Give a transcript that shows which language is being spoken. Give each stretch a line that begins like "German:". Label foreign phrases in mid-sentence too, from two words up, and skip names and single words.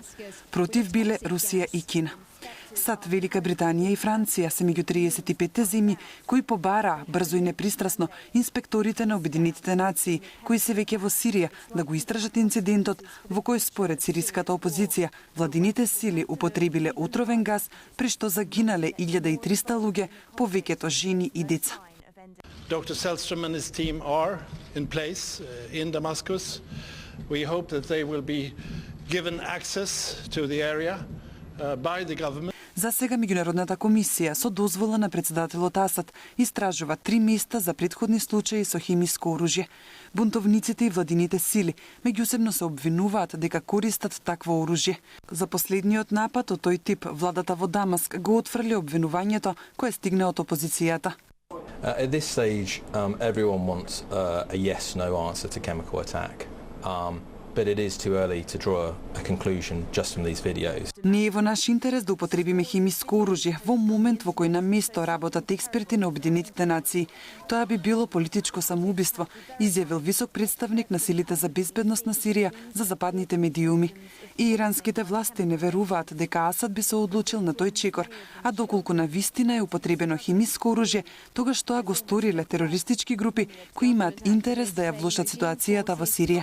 Macedonian: Против биле Русија и Кина. САД, Велика Британија и Франција се меѓу 35 земји кои побараа брзо и непристрасно инспекторите на Обединетите нации кои се веќе во Сирија да го истражат инцидентот во кој според сириската опозиција владините сили употребиле отровен газ при што загинале 1300 луѓе, повеќето жени и деца.
English: Dr. Sellström and his team are in place in Damascus. We hope that they will be given access to the area by the government.
Macedonian: За сега меѓународната комисија со дозвола на председателот Асад истражува 3 места за претходни случаи со хемиско оружје. Бунтовниците и владините сили меѓусебно се обвинуваат дека користат такво оружје. За последниот напад од тој тип владата во Дамаск го отфрли обвинувањето кое стигна од опозицијата.
English: At this stage, everyone wants a yes/no answer to chemical attack. But it is too early to draw a conclusion just from these videos.
Macedonian: Не е во наш интерес да употребиме хемиско оружје во момент во кој на место работат експерти на Обединетите нации. Тоа би било политичко самоубиство, изјавил висок представник на силите за безбедност на Сирија за западните медиуми. И иранските власти не веруваат дека Асад би се одлучил на тој чекор, а доколку на вистина е употребено хемиско оружје, тогаш тоа го сториле терористички групи кои имаат интерес да ја влошат ситуацијата во Сирија.